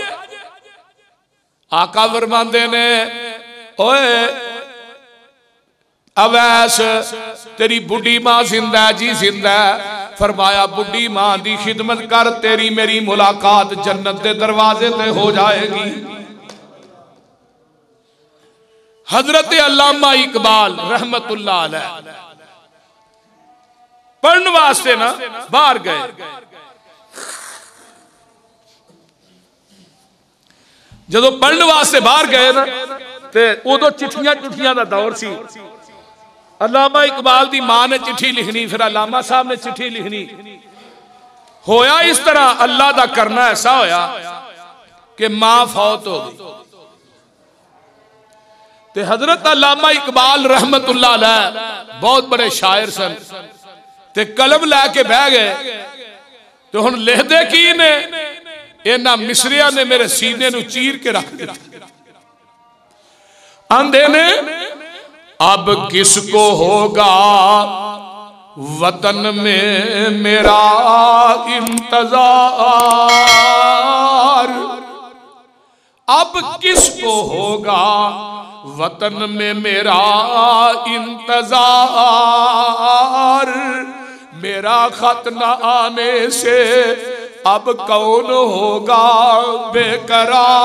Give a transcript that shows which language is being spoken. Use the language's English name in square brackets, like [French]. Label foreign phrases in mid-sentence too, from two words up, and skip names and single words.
[Punjabi] آقا فرماندے نے اوئے اویس تیری بڈھی ماں زندہ ہے جی زندہ ہے. فرمایا بڈھی ماں دی خدمت کر، تیری میری ملاقات جنت کے دروازے تے ہو جائے گی. حضرت علامہ اقبال رحمت اللہ علیہ پڑھنے واسطے نا باہر گئے. جدوں پڑھنے واسطے باہر گئے نا تے اودوں چٹھیاں چٹھیاں دا دور سی. علامہ اقبال دی ماں نے چٹھی لکھنی، فیر علامہ صاحب نے چٹھی لکھنی. ہویا اس طرح اللہ دا کرنا ایسا ہویا کہ ماں فوت ہو گئی. تے حضرت علامہ اقبال رحمت اللہ علیہ بہت بڑے شاعر سن، تے قلم لیکے بہہ گئے. تو ہن لکھدے کی نے? انہاں مصرعیاں نے میرے سینے نوں چیر کے رکھ دتا. آندے نے [Urdu] اب کس کو ہوگا وطن میں میرا انتظار، اب کس کو ہوگا وطن میں میرا انتظار، میرا خط نہ آنے سے اب کون ہوگا بے قرار.